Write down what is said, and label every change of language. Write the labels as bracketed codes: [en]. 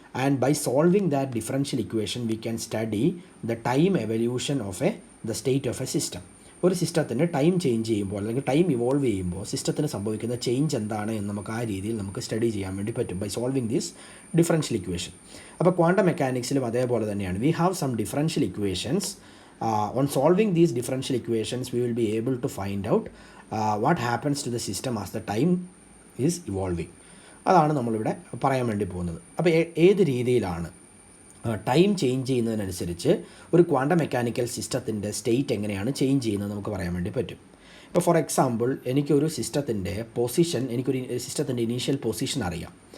[en] And by solving that differential equation we can study the time evolution of the state of a system. [ml] ഒരു സിസ്റ്റത്തിന് time change ചെയ്യുമ്പോൾ അല്ലെങ്കിൽ time evolve ചെയ്യുമ്പോൾ സിസ്റ്റത്തിന് സംഭവിക്കുന്ന change എന്താണ് എന്ന് നമുക്ക് ആ രീതിയിൽ നമുക്ക് സ്റ്റഡി ചെയ്യാൻ വേണ്ടി പറ്റും [en] By solving this differential equation. [ml] അപ്പോൾ ക്വാണ്ടം മെക്കാനിക്സിലും അതേപോലെ തന്നെയാണ്. [en] We have some differential equations. On solving these differential equations we will be able to find out what happens to the system as the time is evolving. [ml] അതാണ് നമ്മളിവിടെ പറയാൻ വേണ്ടി പോകുന്നത്. അപ്പോൾ ഏത് രീതിയിലാണ് ടൈം ചേഞ്ച് ചെയ്യുന്നതിനനുസരിച്ച് ഒരു ക്വാണ്ടം മെക്കാനിക്കൽ സിസ്റ്റത്തിൻ്റെ സ്റ്റേറ്റ് എങ്ങനെയാണ് ചേഞ്ച് ചെയ്യുന്നത് നമുക്ക് പറയാൻ വേണ്ടി പറ്റും. ഇപ്പോൾ ഫോർ എക്സാമ്പിൾ എനിക്കൊരു സിസ്റ്റത്തിൻ്റെ സിസ്റ്റത്തിൻ്റെ ഇനീഷ്യൽ പൊസിഷൻ അറിയാം.